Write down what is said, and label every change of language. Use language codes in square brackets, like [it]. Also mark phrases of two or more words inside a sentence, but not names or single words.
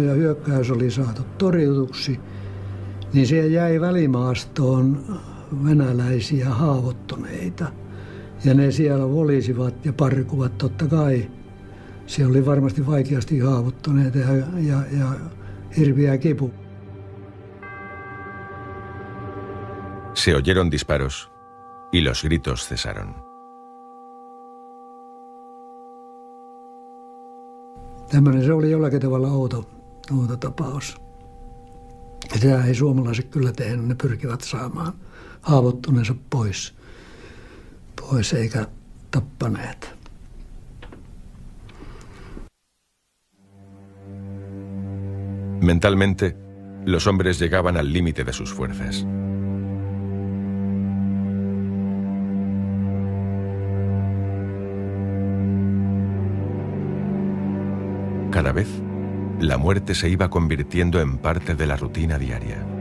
[fi] ja hyökkäys oli saatu torjutuksi, niin siellä jäi välimaastoon venäläisiä haavoittuneita. Ja ne siellä volisivat ja parkuvat totta kai. Siellä oli varmasti vaikeasti haavoittuneita ja hirviä kipu. [es] Se oyeron disparos y los gritos cesaron. [fi] Tämmöinen se oli jollakin tavalla outo tapaus. Ja tämä ei suomalaiset kyllä tehnyt, ne pyrkivät saamaan haavoittuneensa pois eikä tappaneet. [es] Mentalmente, los hombres llegaban al límite de sus fuerzas. Cada vez, la muerte se iba convirtiendo en parte de la rutina diaria.